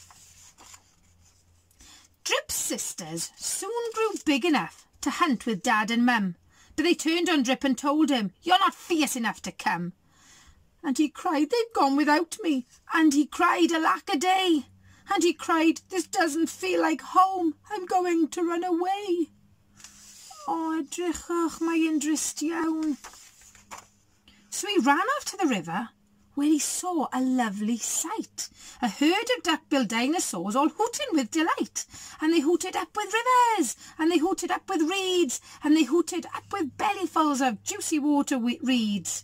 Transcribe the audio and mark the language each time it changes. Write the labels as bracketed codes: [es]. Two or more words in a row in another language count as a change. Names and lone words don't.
[en] Drip's sisters soon grew big enough to hunt with Dad and Mum, but they turned on Drip and told him, "You're not fierce enough to come." And he cried, "They've gone without me." And he cried, "Alack a day." And he cried, "This doesn't feel like home. I'm going to run away." [cy] "O, edrychwch, mae'n drist iawn." [en] So he ran off to the river, where he saw a lovely sight. A herd of duck-billed dinosaurs all hooting with delight. And they hooted up with rivers, and they hooted up with reeds, and they hooted up with bellyfuls of juicy water reeds.